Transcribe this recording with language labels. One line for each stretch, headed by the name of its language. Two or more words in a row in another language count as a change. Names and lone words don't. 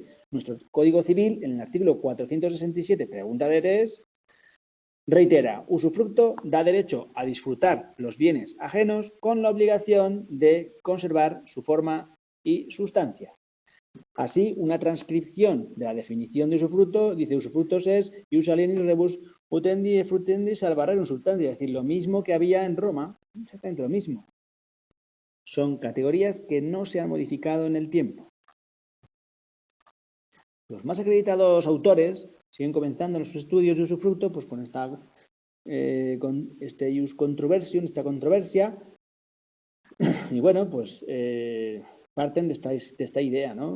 Spanish: Nuestro Código Civil, en el artículo 467, pregunta de test, reitera, usufructo da derecho a disfrutar los bienes ajenos con la obligación de conservar su forma y sustancia. Así, una transcripción de la definición de usufructo dice usufructos es
Latin: ius alienis rebus utendi e frutendi salvarerum substantia,
Spanish: es decir, lo mismo que había en Roma, exactamente lo mismo. Son categorías que no se han modificado en el tiempo. Los más acreditados autores siguen comenzando en sus estudios de usufructo pues con este
Latin: ius controversium,
Spanish: esta controversia, y bueno, pues parten de esta idea, ¿no?